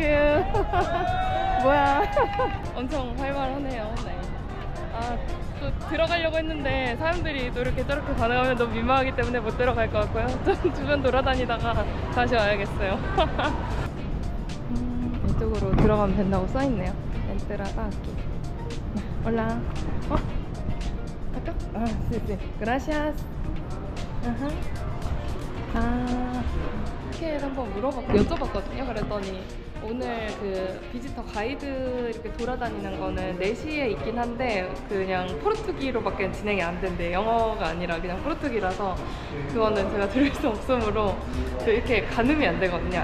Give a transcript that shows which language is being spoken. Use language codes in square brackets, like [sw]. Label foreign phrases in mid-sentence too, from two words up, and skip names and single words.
[ko] 뭐야. 엄청 활발하네요. 네. 또 들어가려고 했는데 사람들이 또 이렇게 저렇게 반응하면 너무 민망하기 때문에 못 들어갈 것 같고요. 좀 주변 돌아다니다가 다시 와야겠어요. 이쪽으로 들어가면 된다고 써있네요. [es] 엔트라가 aquí. Hola. Acá? Sí, sí. Gracias. [ko] 티켓 한번 여쭤봤거든요. 그랬더니 오늘 그 비지터 가이드 이렇게 돌아다니는 거는 4시에 있긴 한데 그냥 포르투기로밖에 진행이 안 된대. 영어가 아니라 그냥 포르투기라서 그거는 제가 들을 수 없으므로 이렇게 가늠이 안 되거든요.